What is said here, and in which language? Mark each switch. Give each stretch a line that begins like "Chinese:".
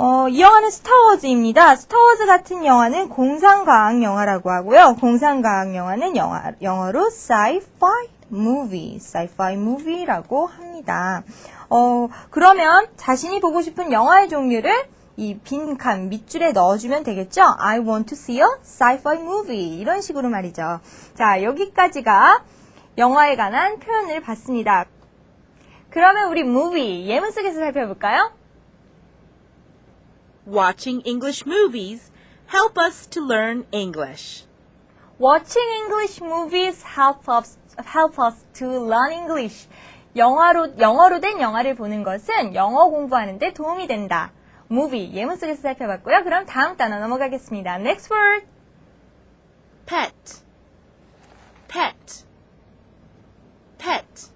Korean: 이 영화는 스타워즈입니다. 스타워즈 같은 영화는 공상과학 영화라고 하고요. 공상과학 영화는 영어로 sci-fi movie라고 합니다. 그러면 자신이 보고 싶은 영화의 종류를 이 빈칸 밑줄에 넣어주면 되겠죠?
English: I want to see a sci-fi movie.
Korean: 이런 식으로 말이죠. 자, 여기까지가 영화에 관한 표현을 봤습니다. 그러면 우리 movie, 예문 속에서 살펴볼까요?
English: Watching English movies help us to learn English. Watching English movies help us to learn English.
Korean: 영어로 된 영화를 보는 것은 영어 공부하는 데 도움이 된다. movie, 예문 속에서 살펴봤고요. 그럼 다음 단어 넘어가겠습니다.
English: Next word. Pet. Pet. Pet.